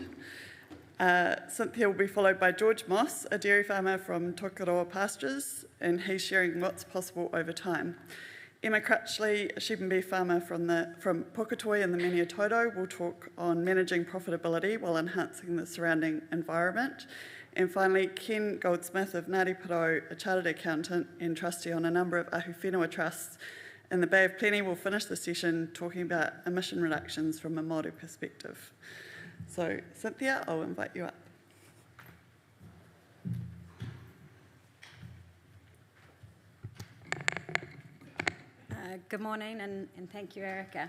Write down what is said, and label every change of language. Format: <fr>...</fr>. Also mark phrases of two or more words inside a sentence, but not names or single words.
<en>Cynthia will be followed by George Moss, a dairy farmer from Tokoroa Pastures, and he's sharing what's possible over time. Emma Crutchley, a sheep and beef farmer from Puketoi in the Maniatoto, will talk on managing profitability while enhancing the surrounding environment. And finally, Ken Goldsmith of Ngāti Porou, a chartered accountant and trustee on a number of</en> <mi>ahu whenua</mi> <en>trusts in the Bay of Plenty, will finish the session talking about emission reductions from a Māori perspective. So, Cynthia, I'll invite you up. Good morning and thank you, Erica.</en>